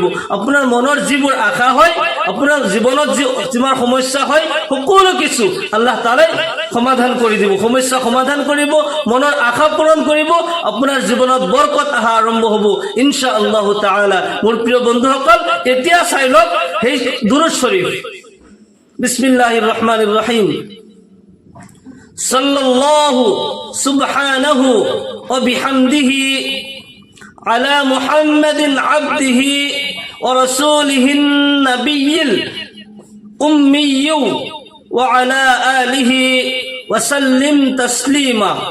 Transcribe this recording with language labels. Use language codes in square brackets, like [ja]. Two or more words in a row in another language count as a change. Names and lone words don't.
[as] আপোনাৰ মনৰ যিবোৰ আশা হয়, আপোনাৰ জীৱনত যিমান সমস্যা হয়, সকলো কিছু আল্লাহ তাআলাই সমাধান কৰি দিব। সমস্যা সমাধান কৰিব, মনৰ আশা পূৰণ কৰিব, আপোনাৰ জীৱনত বৰকত অহা আৰম্ভ হ'ব [ar] إن شاء الله تعالى. [as] মোৰ প্ৰিয় বন্ধুসকল, এতিয়া চাই লওক সেই দুৰুদ শৰীফ। [ar] بسم الله الرحمن الرحيم. صلى الله سبحانه وبحمده على محمد عبده ورسوله النبي الأمي وعلى آله وسلم تسليما.